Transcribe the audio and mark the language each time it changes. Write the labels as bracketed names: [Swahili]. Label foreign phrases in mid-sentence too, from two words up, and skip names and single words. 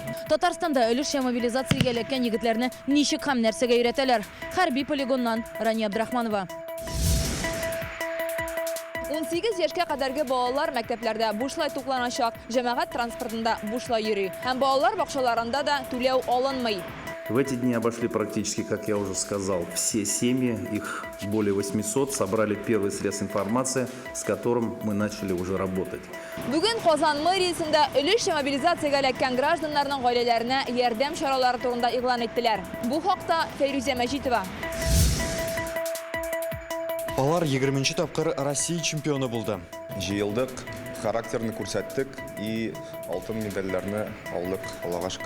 [Tatar] Татарстанда өлешчә мобилизациягә эләккән егетләрне ничек һәм нәрсәгә өйрәтәләр? Хәрби полигоннан Рания Абдрахманова. 18 яшькә кадәрге балалар мәктәпләрдә бушлай тукланачак, җәмәгать транспортында бушлай йөри. Һәм балалар бакчаларында да түләү алынмый. [Russian] В эти дни обошли практически, как я уже сказал, все семьи, их более 800, собрали первый средств информации, с которым мы начали уже работать. [Tatar] Бүген Казан мэриясендә өлешчә мобилизациягә эләккән гражданнарның гаиләләренә ярдәм чаралары турында игълан иттеләр. Бу хакта Фәйрүзә Мәҗитова. Алар 20-нче тапкыр Россия чемпионы булды. Җыелдык, характерны күрсәттек и алтын медальләрне алдык, Аллага шөкер.